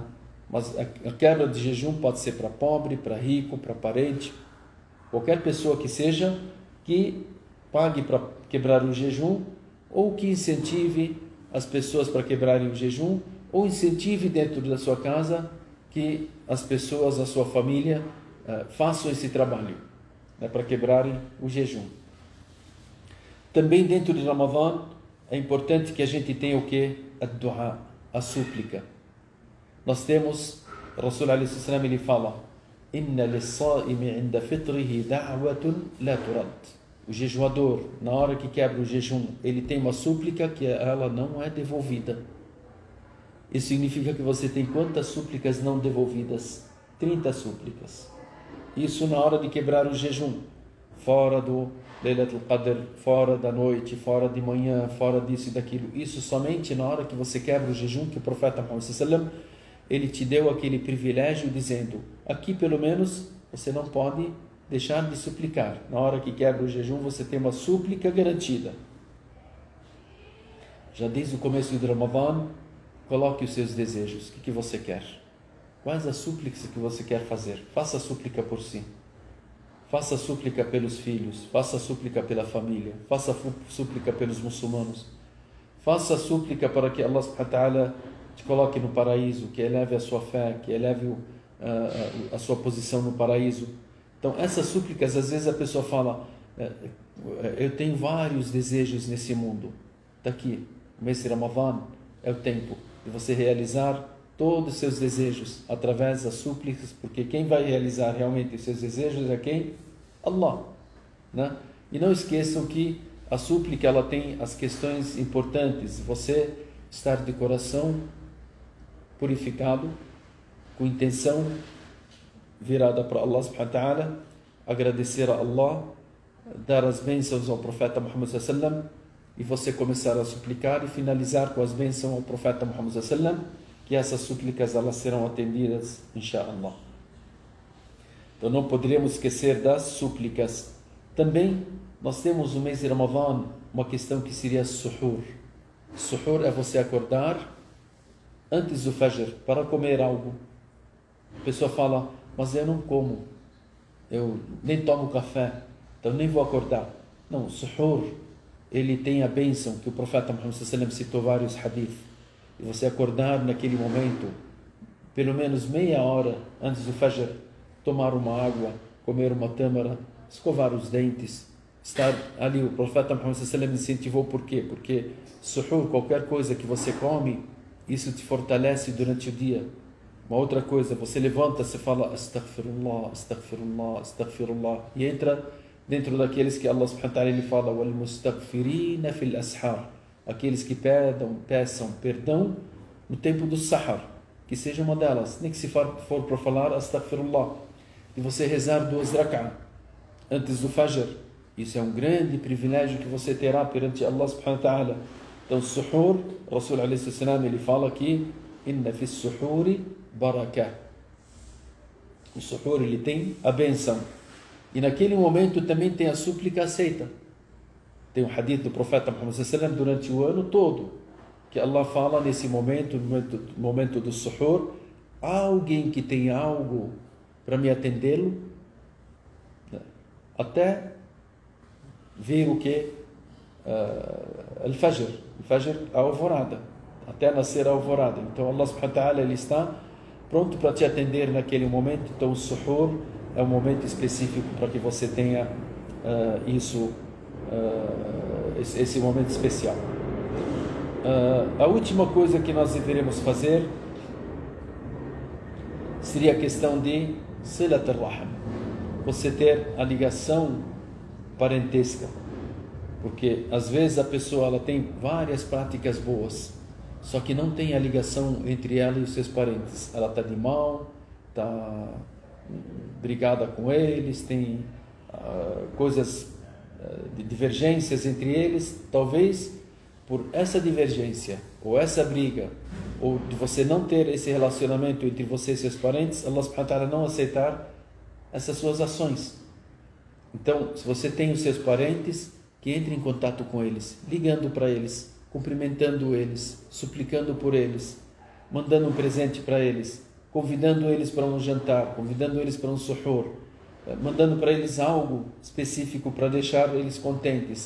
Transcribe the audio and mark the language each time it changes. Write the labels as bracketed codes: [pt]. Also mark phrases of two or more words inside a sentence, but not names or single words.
[pt] Mas a quebra de jejum pode ser para pobre, para rico, para parente, qualquer pessoa que seja, que pague para quebrar o jejum, ou que incentive as pessoas para quebrarem o jejum, ou incentive dentro da sua casa que as pessoas, a sua família, façam esse trabalho, né, para quebrarem o jejum. Também dentro de Ramadã é importante que a gente tenha o que? A dua, a súplica. Nós temos, o [ar] رسول عليه السلام, [pt] ele fala: [ar] إن للصائم عند فطره دعوة لا ترد. [pt] O jejuador, na hora que quebra o jejum, ele tem uma súplica que ela não é devolvida. Isso significa que você tem quantas súplicas não devolvidas? 30 súplicas. Isso na hora de quebrar o jejum, fora do Laylatul Qadr, fora da noite, fora de manhã, fora disso e daquilo. Isso somente na hora que você quebra o jejum, que o profeta Muhammad [ar] صلى الله عليه وسلم, [pt] ele te deu aquele privilégio dizendo: aqui pelo menos você não pode deixar de suplicar. Na hora que quebra o jejum, você tem uma súplica garantida. Já desde o começo do Ramadã, coloque os seus desejos. O que você quer? Quais as súplicas que você quer fazer? Faça a súplica por si. Faça a súplica pelos filhos. Faça a súplica pela família. Faça a súplica pelos muçulmanos. Faça a súplica para que Allah [ar] سبحانه وتعالى [pt] te coloque no paraíso, que eleve a sua fé, que eleve a sua posição no paraíso. Então, essas súplicas, às vezes a pessoa fala: eu tenho vários desejos nesse mundo. Está aqui, o mês de Ramadã é o tempo de você realizar todos os seus desejos através das súplicas, porque quem vai realizar realmente os seus desejos é quem? Allah. Né? E não esqueçam que a súplica, ela tem as questões importantes. Você estar de coração purificado, com intenção virada para Allah [ar] سبحانه وتعالى, [pt] agradecer a Allah, dar as bênçãos ao profeta Muhammad [ar] صلى الله عليه وسلم, [pt] e você começar a suplicar e finalizar com as bênçãos ao profeta Muhammad [ar] صلى الله عليه وسلم, [pt] que essas súplicas elas serão atendidas, inshallah. Então não poderíamos esquecer das súplicas. Também nós temos no mês de Ramadã uma questão que seria suhur. Suhur é você acordar antes do Fajr para comer algo. A pessoa fala: mas eu não como, eu nem tomo café, então nem vou acordar. Não, o suhur, ele tem a bênção que o profeta Muhammad [ar] صلى الله عليه وسلم [pt] citou vários hadith. E você acordar naquele momento, pelo menos meia hora antes do Fajr, tomar uma água, comer uma tâmara, escovar os dentes, estar ali. O profeta Muhammad [ar] صلى الله عليه وسلم [pt] incentivou por quê? Porque suhur, qualquer coisa que você come, isso te fortalece durante o dia. Uma outra coisa, você levanta, você fala [ar] أستغفر الله، أستغفر الله، أستغفر الله, [pt] e entra dentro daqueles que Allah [ar] سبحانه وتعالى [pt] ele fala: [ar] والمستغفرين في الأسحار, [pt] aqueles que peçam perdão no tempo do sahar, que seja uma delas, nem que se for para falar astaghfirullah, e você rezar 2 rak'ah antes do Fajr. Isso é um grande privilégio que você terá perante Allah [ar] سبحانه وتعالى. [pt] Então, suhur, o [ar] رسول عليه السلام, [pt] ele fala aqui: [ar] إن في السحور بركة. [pt] O suhur, ele tem a benção. E naquele momento também tem a súplica aceita. Tem um hadith do profeta Muhammad [ar] صلى الله عليه وسلم [pt] durante o ano todo, que Allah fala nesse momento, no momento do suhur: há alguém que tem algo para me atendê-lo? Até ver o que? Al-Fajr, a alvorada, até nascer a alvorada. Então Allah [ar] سبحانه وتعالى [pt] ele está pronto para te atender naquele momento. Então o suhur é um momento específico para que você tenha esse momento especial. A última coisa que nós deveremos fazer seria a questão de [ar] صلة الرحم, [pt] você ter a ligação parentesca, porque às vezes a pessoa ela tem várias práticas boas, só que não tem a ligação entre ela e os seus parentes. Ela está de mal, está brigada com eles, tem coisas de divergências entre eles. Talvez por essa divergência ou essa briga, ou de você não ter esse relacionamento entre você e seus parentes, Allah [ar] سبحانه وتعالى [pt] não aceitar essas suas ações. Então, se você tem os seus parentes, que entre em contato com eles, ligando para eles, cumprimentando eles, suplicando por eles, mandando um presente para eles, convidando eles para um jantar, convidando eles para um suhoor, mandando para eles algo específico para deixar eles contentes.